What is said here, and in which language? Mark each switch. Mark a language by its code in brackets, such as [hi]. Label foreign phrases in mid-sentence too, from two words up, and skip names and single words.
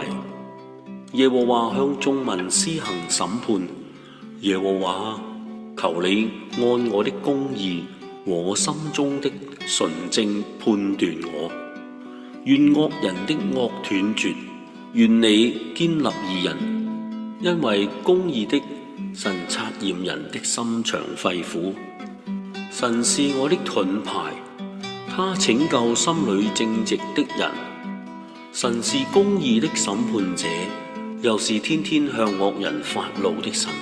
[zh] 耶和華向眾民施行審判。耶和華，求你按我的公義和我心中的純正判斷我。願惡人的惡斷絕，願你堅立義人，因為公義的神察驗人的心腸肺腑。神是我的盾牌，他拯救心裏正直的人。神是公義的審判者，又是天天向惡人發怒的神。